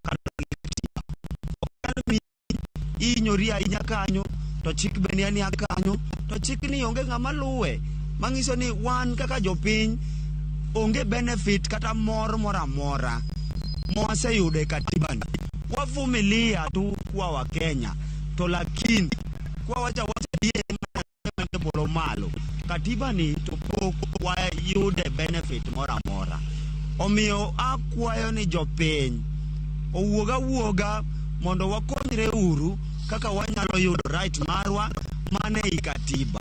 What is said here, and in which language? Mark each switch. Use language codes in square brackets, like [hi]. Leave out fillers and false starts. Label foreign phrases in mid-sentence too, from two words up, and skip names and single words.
[luo] inyori ahinya kanyo to chik beni ani kanyo to chik ni onge ng'ama luwe mang'iso ni wan kaka jopiny onge benefit kata moro amora mwaseyude katiba ni. [sw] Wavumilia tu kwa wa Kenya [luo] to [sw] lakini kwa [luo] wacha die bolo malo katiba ni to pok wayude benefit moro amora. Omiyo akwayo ni jopiny owuoga mondo wakonyre uru kaka wanyalo yudo right marwa mane i katiba.